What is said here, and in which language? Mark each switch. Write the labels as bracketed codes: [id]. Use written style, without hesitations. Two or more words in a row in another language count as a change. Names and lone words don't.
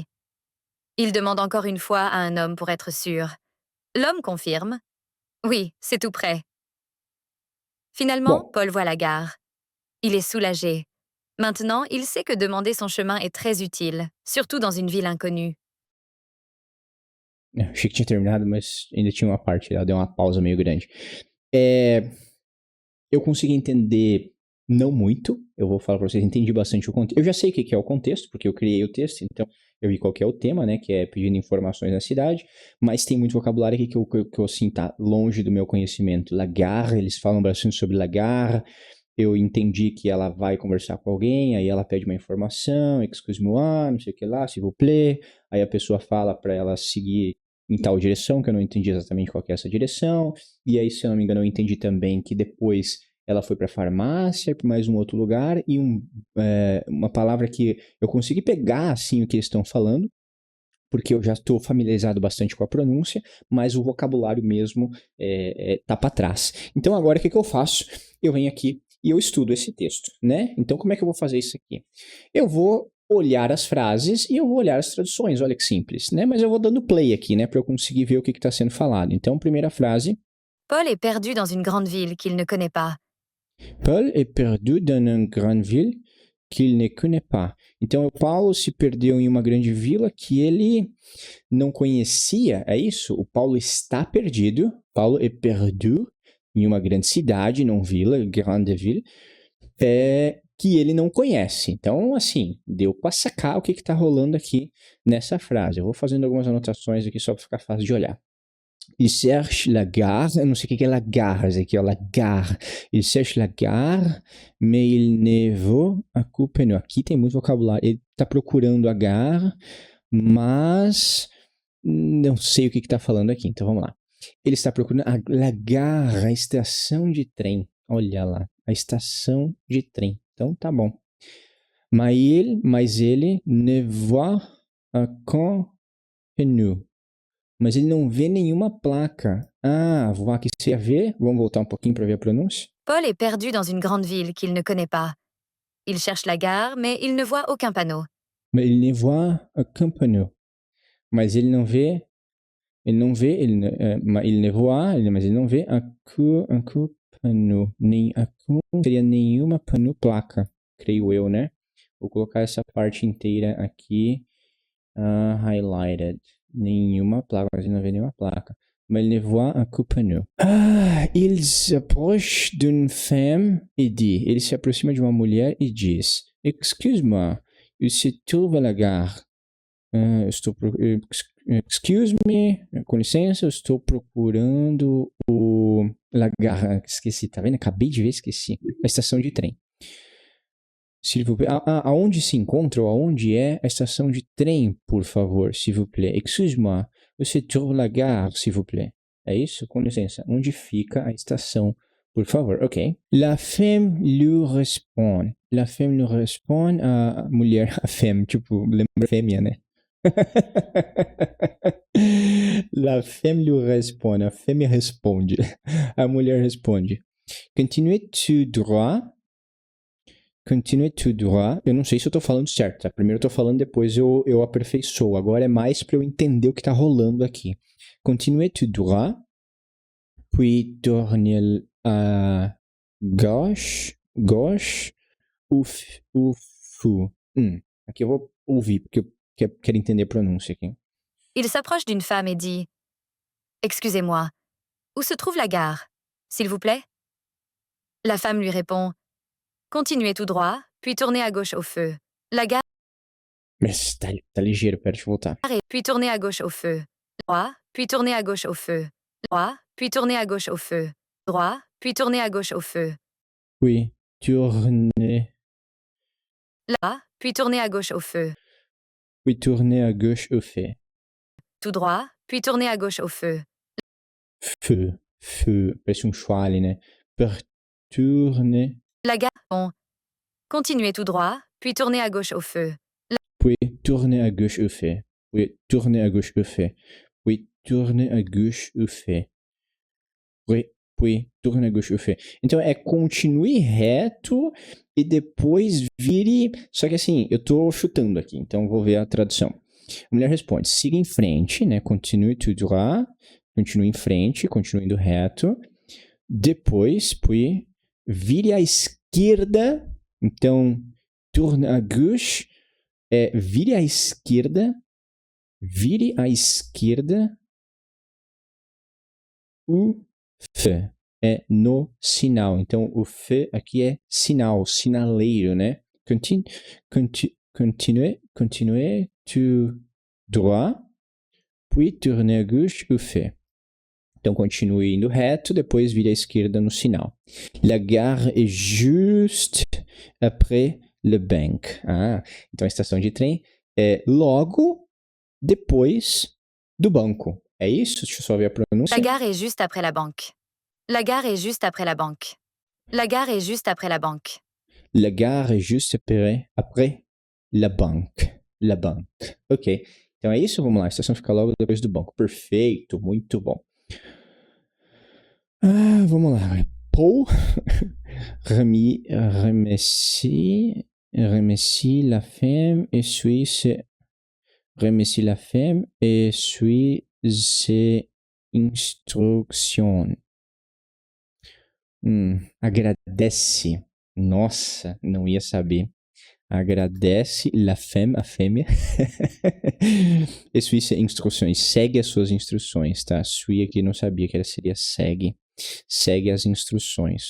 [fr] Il demande encore une fois à un homme pour être sûr. L'homme confirme « Oui, c'est tout près. » Finalement, Bom, Paul voit la gare. Il est soulagé. Maintenant, il sait que demander son chemin est très utile, surtout dans une ville inconnue. [pt] achei que tinha terminado, mas ainda tinha uma parte, ela deu uma pausa meio grande. Eu consegui entender não muito, eu vou falar para vocês, entendi bastante o contexto. Eu já sei o que é o contexto, porque eu criei o texto, então eu vi qual que é o tema, né, que é pedindo informações na cidade, mas tem muito vocabulário aqui que eu assim, tá longe do meu conhecimento. [fr] La gare, [pt] eles falam bastante sobre [fr] la gare, [pt] eu entendi que ela vai conversar com alguém, aí ela pede uma informação, [fr] excuse-moi, [pt] não sei o que lá, s'il vous plaît, aí a pessoa fala para ela seguir em tal direção, que eu não entendi exatamente qual que é essa direção, e aí, se eu não me engano, eu entendi também que depois ela foi para a farmácia, para mais um outro lugar, e uma palavra que eu consegui pegar, assim, o que eles estão falando, porque eu já estou familiarizado bastante com a pronúncia, mas o vocabulário mesmo tá para trás. Então, agora, o que eu faço? Eu venho aqui e eu estudo esse texto, né? Então, como é que eu vou fazer isso aqui? Eu vou olhar as frases e eu vou olhar as traduções, olha que simples, né? Mas eu vou dando play aqui, né, para eu conseguir ver o que está sendo falado. Então, primeira frase. [fr] Paul est perdu dans une grande ville qu'il ne connaît pas. Paul est perdu dans une grande ville qu'il ne connaît pas. [pt] Então, o Paulo se perdeu em uma grande vila que ele não conhecia, é isso? O Paulo está perdido. Paulo [fr] est perdu [pt] em uma grande cidade, não vila, [fr] grande ville, [pt] que ele não conhece. Então, assim, deu para sacar o que está rolando aqui nessa frase. Eu vou fazendo algumas anotações aqui só para ficar fácil de olhar. [fr] Il cherche la gare, [pt] eu não sei o que é [fr] la gare, [pt] aqui, ó, [fr] la gare. Il cherche la gare, mais il ne vaut a coupe não. [pt] Aqui tem muito vocabulário. Ele está procurando a gare, mas não sei o que está falando aqui. Então vamos lá. Ele está procurando [fr] la gare, [pt] a estação de trem. Olha lá, a estação de trem. Então tá bom. Mas ele [fr] ne voit aucun panneau. [pt] Mas ele não vê nenhuma placa. Ah, vou aqui se ver. Vamos voltar um pouquinho para ver a pronúncia. [fr] Paul est perdu dans une grande ville qu'il ne connaît pas. Il cherche la gare, mais il ne voit aucun panneau. Mais il ne voit aucun panneau. [pt] Mas ele não vê. Ele não vê. [fr] Il ne voit, [pt] mas ele não vê [fr] aucun panneau. [pt] Seria nenhuma panneau placa, creio eu, né? Vou colocar essa parte inteira aqui highlighted. Nenhuma placa, mas ele não vê nenhuma placa. [fr] mais il ne voit un coupanneau. Ah, il s'approche d'une femme e dit. [pt] Ele se aproxima de uma mulher e diz: [fr] Excuse-moi, il se trouve à la gare. [en] Excuse me, [pt] com licença, eu estou procurando o [fr] La Gare. [pt] Esqueci, tá vendo? Acabei de ver, esqueci. A estação de trem. [fr] S'il vous plaît. [pt] Aonde se encontra ou aonde é a estação de trem, por favor, [fr] s'il vous plaît. Excuse-moi, eu se trouve la gare, s'il vous plaît. [pt] É isso? Com licença. Onde fica a estação, por favor? [fr] Ok. La femme lui répond. La femme lui répond. [pt] A mulher, a femme, tipo, lembra fêmea, né? [fr] La femme lui répond. [pt] A fêmea responde. A mulher responde. [fr] Continuez tout droit. Continue tout droit. [pt] Eu não sei se eu tô falando certo, tá? Primeiro eu tô falando, depois eu aperfeiçoo. Agora é mais pra eu entender o que tá rolando aqui. [fr] Continue tout droit. Puis tournez à gauche. Gauche. Ou fou. [pt] Aqui eu vou ouvir, porque eu quero entender a pronúncia aqui. [fr] Il s'approche d'une femme et dit « Excusez-moi, où se trouve la gare, s'il vous plaît ?» La femme lui répond « Continuez tout droit, puis tournez à gauche au feu. La gare [pt] Mas tá ligeiro, pera, deixa eu voltar. [fr] est, puis tournez à gauche au feu. Droit, puis tournez à gauche au feu. Droit, puis tournez à gauche au feu. Droit, puis tournez à gauche au feu. Puis tournez. Là, puis tournez à gauche au feu. Puis tournez à gauche au feu. Tout droit, puis tournez à gauche au feu. Feu. [pt] Parece chouale, né? [fr] Tournez. La gare, bon. Continuez tout droit, puis tournez à gauche au feu. Puis tournez à gauche au feu. Puis tournez à gauche au feu. Puis tournez à gauche au feu. Puis tournez à gauche au feu. [pt] Então é continue reto e depois vire. Só que assim, eu tô chutando aqui, então vou ver a tradução. A mulher responde: siga em frente, né? [fr] Continue tout droit. [pt] Continue em frente, continue indo reto. Depois, puis vire à esquerda. Então, [fr] tourne à gauche. [pt] Vire à esquerda. Vire à esquerda. O feu é no sinal. Então, o feu aqui é sinal, sinaleiro, né? [fr] Continuez tout droit. Puis tournez à gauche o feu. [pt] Então, continue indo reto, depois vire à esquerda no sinal. [fr] La gare est juste après le banc. [pt] Então a estação de trem é logo depois do banco. É isso? Deixa eu só ver a pronúncia. [fr] La gare est juste après la banque. La gare est juste après la banque. La gare est juste après la banque. La gare est juste après la banque. La banque. [pt] Ok. Então é isso? Vamos lá. A estação fica logo depois do banco. Perfeito. Muito bom. Vamos lá. [fr] Paul remercie la femme et suit ses instructions. [pt] Agradece. Nossa, não ia saber. Agradece [fr] la femme, [pt] a fêmea. E [fr] suit ses [pt] instruções. Segue as suas instruções, tá? Suit aqui não sabia que seria segue. Segue as instruções.